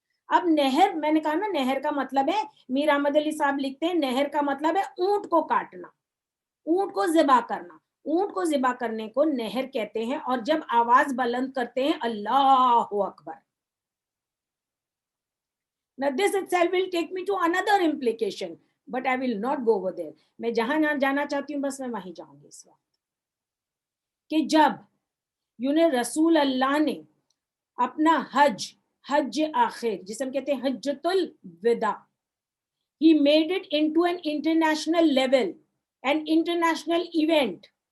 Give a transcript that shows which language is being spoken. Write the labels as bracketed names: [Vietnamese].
[Urdu] اب نہر, میں نے کہا نا نہر کا مطلب ہے, میر احمد علی صاحب لکھتے ہیں نہر کا مطلب ہے اونٹ کو کاٹنا, اونٹ کو ذبح کرنا. اونٹ کو ذبح کرنے کو نہر کہتے ہیں. اور جب آواز بلند کرتے ہیں اللہ اکبر. [English] Now this itself will take me to another implication, but I will not go over there. [Urdu] میں جہاں جانا چاہتی ہوں بس میں وہیں جاؤں گی اس وقت, کہ جب رسول اللہ نے اپنا حج آخر, جسے ہم کہتے ہیں حجۃ الوداع, he made it into an international level, an international event.